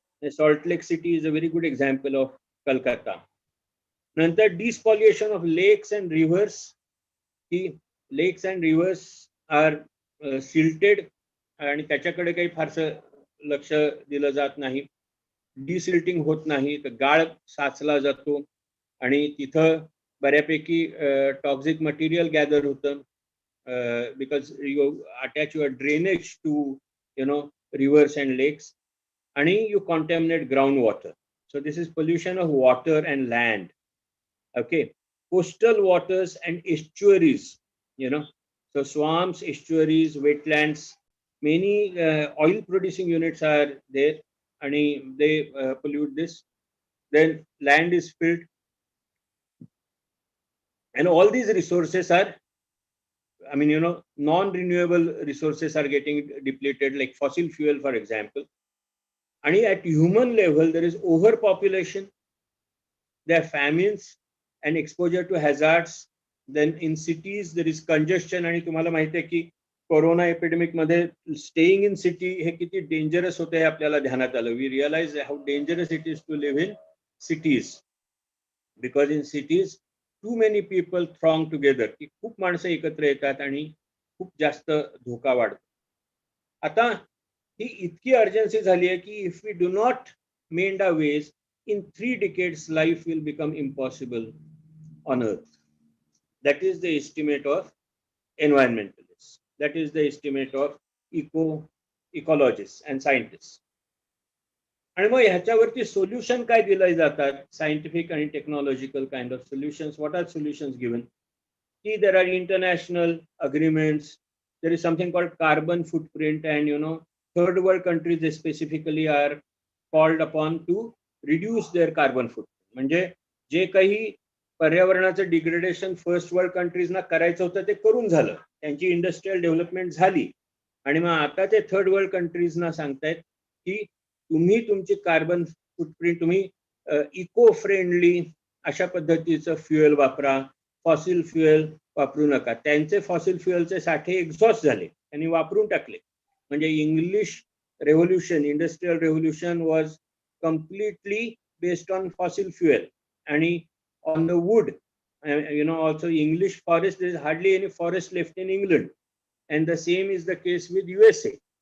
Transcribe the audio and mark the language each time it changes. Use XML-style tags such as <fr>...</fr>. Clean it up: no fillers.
<en>The Salt Lake City is a very good example of Kolkata. Nanta despollution of lakes and rivers. The lakes and rivers are silted,</en> <mr>आणि त्याच्याकडे काही फारसं लक्ष दिलं जात नाही. डिसिल्टिंग होत नाही, तर गाळ साचला जातो आणि तिथं बऱ्यापैकी टॉक्सिक मटेरियल गॅदर होतं,</mr> <en>because you attach your drainage to rivers and lakes,</en> <mr>आणि</mr> <en>You contaminate ground water. So this is pollution of water and land. Okay, coastal waters and estuaries, so swamps, estuaries, wetlands, many oil producing units are there and they pollute this. Then land is filled, and all these resources are, non-renewable resources are getting depleted, like fossil fuel, for example. And at human level, there is overpopulation, there are famines and exposure to hazards. Then in cities, there is congestion.</en> <mr>आणि तुम्हाला माहिती आहे की corona epidemic मध्ये</mr> <en>staying in city</en> <mr>हे किती dangerous होते हे आपल्याला ध्यानात आलं.</mr> <en>we realise how dangerous it is to live in cities, because in cities too many people throng together,</en> <mr>की खूप माणसं एकत्र येतात आणि खूप जास्त धोका वाढतो. आता ही इतकी अर्जन्सी झाली आहे की</mr> <en>If we do not mend our ways, in 3 decades life will become impossible on earth. That is the estimate of environmentalists, that is the estimate of ecologists and scientists.</en> <mr>आणि मग ह्याच्यावरती सोल्युशन काय दिले जातात, scientific आणि</mr> <en>Technological kind of solutions. What are solutions given? की there are international agreements, there is something called carbon footprint, and third world countries specifically are called upon to reduce their carbon footprint.</en> <mr>म्हणजे जे काही पर्यावरणाचं degradation first world कंट्रीजना करायचं होतं ते करून झालं, त्यांची इंडस्ट्रियल डेव्हलपमेंट झाली, आणि मग आता ते थर्ड वर्ल्ड कंट्रीजना सांगतायत की तुम्ही तुमची कार्बन फुटप्रिंट तुम्ही इको फ्रेंडली अशा पद्धतीचं फ्युएल वापरा, फॉसिल फ्युएल वापरू नका. त्यांचे फॉसिल फ्युएलचे साठे एक्झॉस्ट झाले, त्यांनी वापरून टाकले.</mr> <en>म्हणजे English revolution, industrial revolution was completely based on fossil fuel and on the wood. Also English forest, there is hardly any forest left in England, and the same is the case with USA.</en>